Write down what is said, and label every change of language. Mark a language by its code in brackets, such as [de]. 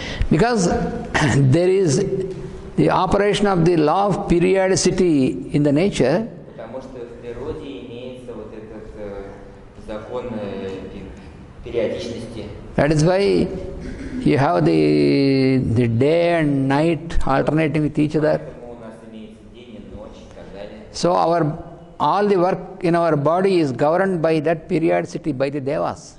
[en] Because there is the operation of the law of periodicity in the nature. [ru] Потому что в природе имеется вот этот закон периодичности. [en] That is why you have the day and night alternating with each other. [ru] Поэтому у нас имеется день и ночь и так далее. [en] So all the work in our body is governed by that periodicity, by the devas.